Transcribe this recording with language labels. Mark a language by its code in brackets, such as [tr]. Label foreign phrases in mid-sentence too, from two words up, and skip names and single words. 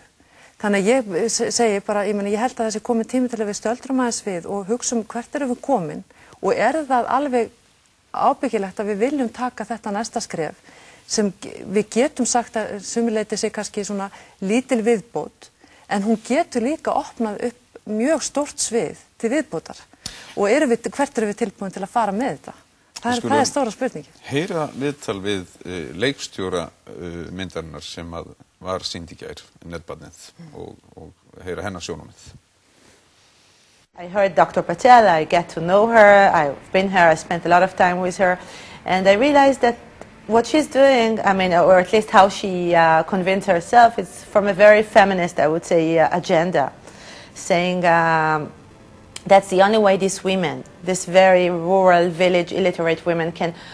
[is] Þannig að ég segi bara, ég held að þessi komið tími til að við stöldrum aðeins við og hugsa hvert erum við komin og það alveg ábyggilegt að við viljum taka þetta næsta skref sem við getum sagt að sumuleyti sé kannski svona lítil viðbót en hún getur líka opnað upp mjög stórt svið til viðbótar og hvert erum við tilbúin til að fara með þetta? Það stóra spurningin. Heyra viðtal við leikstjóra myndarinnar sem var sýnd í gær, Netbarnið, og heyra hennar sjónarmið. [en] I heard Dr. Patel, I get to know her, I've been here, I spent a lot of time with her, and I realized that what she's doing, or at least how she convinced herself, is from a very feminist, I would say, agenda, saying that's the only way these women, this very rural, village, illiterate women can